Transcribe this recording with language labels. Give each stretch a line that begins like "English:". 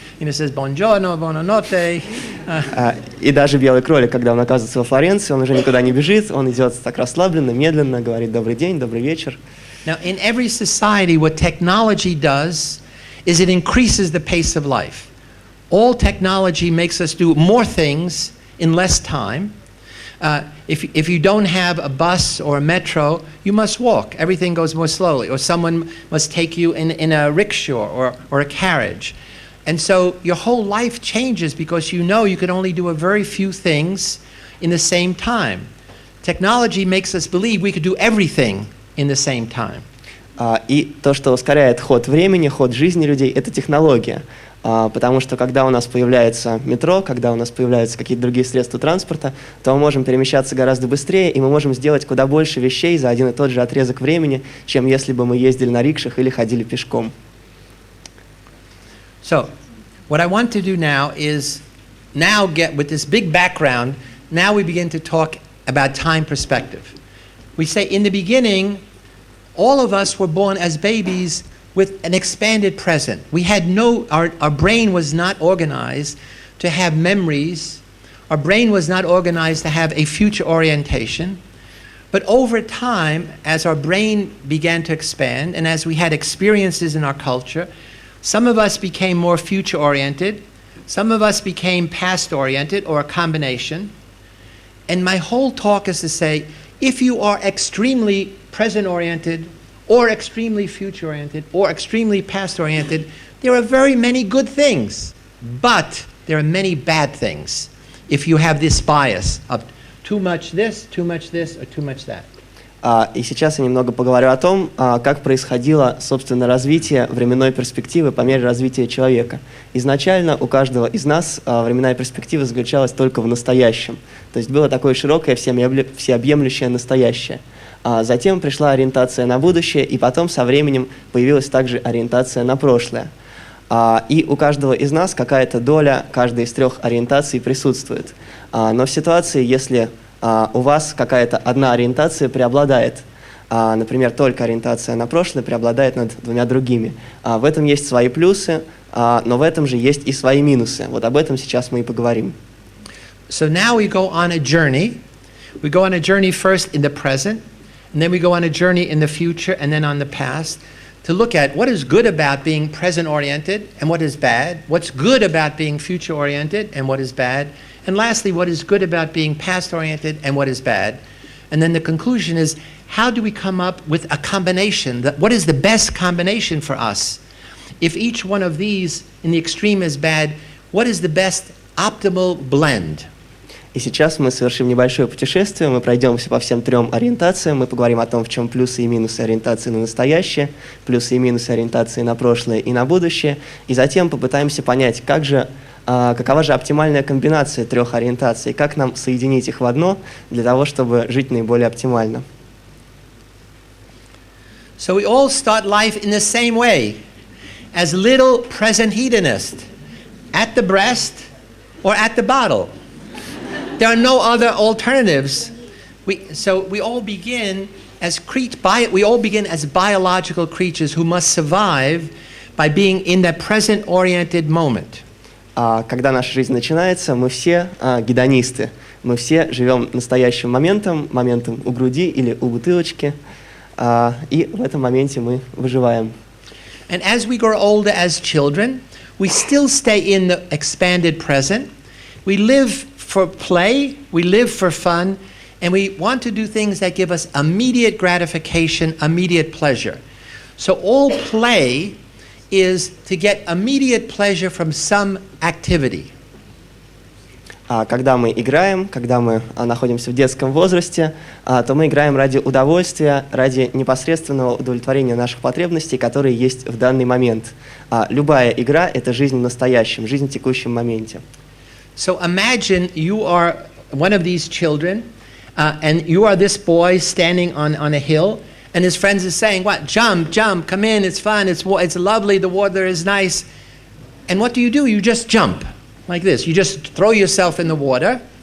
English: You know, says
Italian: buongiorno, buonanotte.
Russian: И даже белый кролик, когда он оказывается во Флоренции, он уже никуда не бежит, он идет так расслабленно, медленно, говорит добрый день, добрый вечер.
English: Now, in every society, what technology does is it increases the pace of life. All technology makes us do more things in less time. If you don't have a bus or a metro, you must walk. Everything goes more slowly. Or someone must take you in a rickshaw or a carriage. And so your whole life changes because you know you can only do a very few things in the same time. Technology makes us believe we could do everything in the same time.
Russian: И то, что ускоряет ход времени, ход жизни людей, это технология. Потому что когда у нас появляется метро, когда у нас появляются какие-то другие средства транспорта, то мы можем перемещаться гораздо быстрее, и мы можем сделать куда больше вещей за один и тот же отрезок времени, чем если бы мы ездили на рикшах или ходили пешком.
English: So, what I want to do now is now get with this big background, now we begin to talk about time perspective. We say in the beginning, all of us were born as babies with an expanded present. We had our brain was not organized to have memories. Our brain was not organized to have a future orientation. But over time, as our brain began to expand and as we had experiences in our culture, some of us became more future-oriented, some of us became past-oriented, or a combination. And my whole talk is to say, if you are extremely present-oriented, or extremely future-oriented, or extremely past-oriented, there are very many good things, but there are many bad things if you have this bias of too much this, or too much that.
Russian: И сейчас я немного поговорю о том, как происходило, собственно, развитие временной перспективы по мере развития человека. Изначально у каждого из нас временная перспектива заключалась только в настоящем. То есть было такое широкое, всеобъемлющее настоящее. Затем пришла ориентация на будущее, и потом со временем появилась также ориентация на прошлое. И у каждого из нас какая-то доля каждой из трех ориентаций присутствует. Но в ситуации, если у вас какая-то одна ориентация преобладает, например, только ориентация на прошлое преобладает над двумя другими. В этом есть свои плюсы, но в этом же есть и свои минусы. Вот об этом сейчас мы и поговорим.
English: So now we go on a journey. We go on a journey first in the present, and then we go on a journey in the future, and then on the past, to look at what is good about being present-oriented and what is bad, what's good about being future-oriented and what is bad, and lastly, what is good about being past-oriented and what is bad. And then the conclusion is, how do we come up with a combination? What is the best combination for us? If each one of these in the extreme is bad, what is the best optimal blend?
Russian: И сейчас мы совершим небольшое путешествие, мы пройдемся по всем трем ориентациям, мы поговорим о том, в чем плюсы и минусы ориентации на настоящее, плюсы и минусы ориентации на прошлое и на будущее, и затем попытаемся понять, какова же оптимальная комбинация трех ориентаций, как нам соединить их в одно для того, чтобы жить наиболее оптимально.
English: So we all start life in the same way, as little present hedonists, at the breast or at the bottle. There are no other alternatives. So we all begin as biological creatures who must survive by being in that present-oriented moment.
Russian: Когда наша жизнь начинается, мы все гедонисты. Мы все живем настоящим моментом у груди или у бутылочки, и в этом моменте мы выживаем.
English: And as we grow older as children, we still stay in the expanded present. We live for play, we live for fun, and we want to do things that give us immediate gratification, immediate pleasure. So all play is to get immediate pleasure from some activity.
Russian: Когда мы играем, когда мы находимся в детском возрасте, то мы играем ради удовольствия, ради непосредственного удовлетворения наших потребностей, которые есть в данный момент. Любая игра – это жизнь в настоящем, жизнь в текущем моменте.
English: So imagine you are one of these children, and you are this boy standing on a hill, and his friends are saying, "What? Jump, jump! Come in! It's fun! It's lovely! The water is nice." And what do? You just jump like this. You just throw yourself in the water.